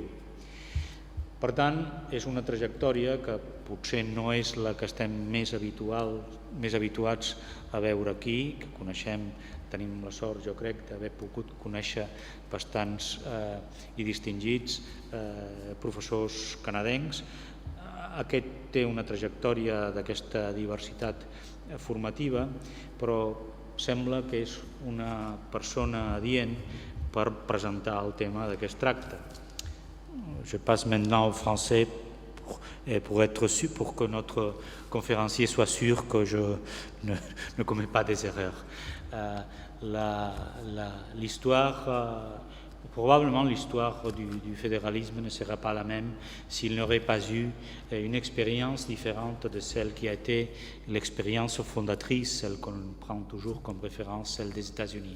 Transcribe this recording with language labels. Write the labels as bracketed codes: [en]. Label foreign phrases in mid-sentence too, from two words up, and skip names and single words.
[ca] Per tant, és una trajectòria que potser no és la que estem més habituats a veure aquí, que coneixem, tenim la sort, jo crec, d'haver pogut conèixer bastants i distingits professors canadencs. Aquest té una trajectòria d'aquesta diversitat formativa, però sembla que és una persona adient per presentar el tema de què es tracta. [fr] Je passe maintenant au français pour que notre conférencier soit sûr que je ne commets pas des erreurs. Probablement l'histoire du fédéralisme ne sera pas la même s'il n'aurait pas eu une expérience différente de celle qui a été l'expérience fondatrice, celle qu'on prend toujours comme référence, celle des États-Unis.